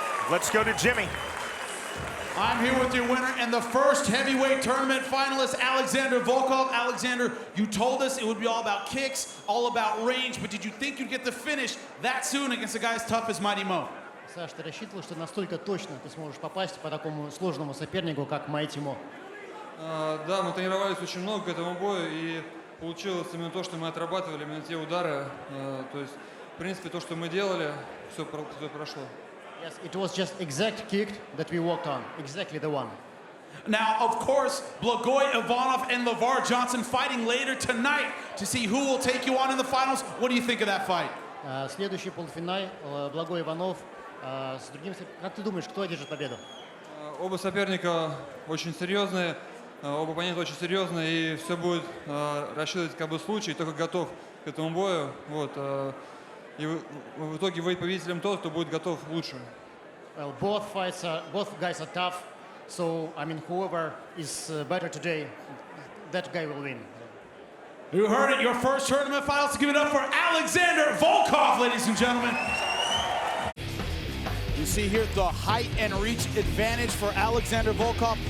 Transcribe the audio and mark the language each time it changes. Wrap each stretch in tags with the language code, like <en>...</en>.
<en>Let's go to Jimmy. I'm here with your winner and the first heavyweight tournament finalist, Alexander Volkov. Alexander, you told us it would be all about kicks, all about range, but did you think you'd get the finish that soon against a guy as tough as Mighty Mo?</en> <ru>Саш, ты рассчитывал, что настолько точно ты сможешь попасть по такому сложному сопернику, как Mighty Mo? Да, мы тренировались очень много к этому бою, и получилось именно то, что мы отрабатывали, именно те удары. То есть, в принципе, то, что мы делали, все прошло.</ru> <en>Yes, it was just exact kick that we worked on, exactly the one. Now, of course, Blagoy Ivanov and LeVar Johnson fighting later tonight to see who will take you on in the finals. What do you think of that fight?</en> <ru>Следующий полуфинал, Благой Иванов с другим. Как ты думаешь, кто одержит победу? Оба соперника очень серьезные, оба оппонента очень серьезные, и все будет рассчитывать как бы случай, только готов к этому бою. Вот. И в итоге вы победителем тот, кто будет готов лучше.</ru> <en>Well, both guys are tough, so I mean, whoever is better today, that guy will win. You heard it, your first tournament finals. To give it up for Alexander Volkov, ladies and gentlemen. You see here the height and reach advantage for Alexander Volkov.</en>